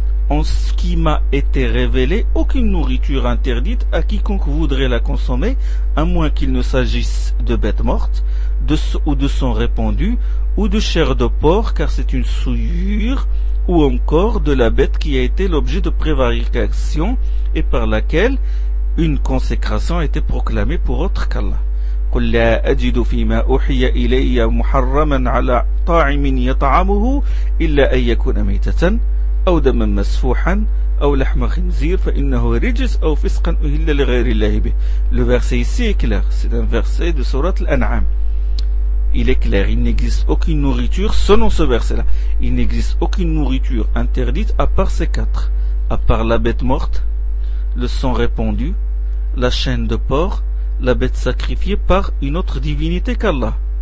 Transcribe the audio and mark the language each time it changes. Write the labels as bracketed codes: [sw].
[fr] en ce qui m'a été révélé aucune nourriture interdite à quiconque voudrait la consommer, à moins qu'il ne s'agisse de bêtes mortes, ou de sang répandu, ou de chair de porc, car c'est une souillure, ou encore de la bête qui a été l'objet de prévarication et par laquelle une consécration a été proclamée pour autre qu'Allah. [ar] قل لا أجد فيما أوحي إلي محرما على طاعم يطعمه إلا أن يكون ميتة أو دما مسفوحا أو لحم خنزير فإنه رجس أو فسقا أهل لغير الله به. [fr] Le verset ici est clair. C'est un verset de sourate Al-An'am. Il est clair. Il n'existe aucune nourriture, selon ce verset-là, il n'existe aucune nourriture interdite à part ces quatre. À part la bête morte, le sang répandu, la chaîne de porc, la bête sacrifiée par une autre divinité qu'Allah.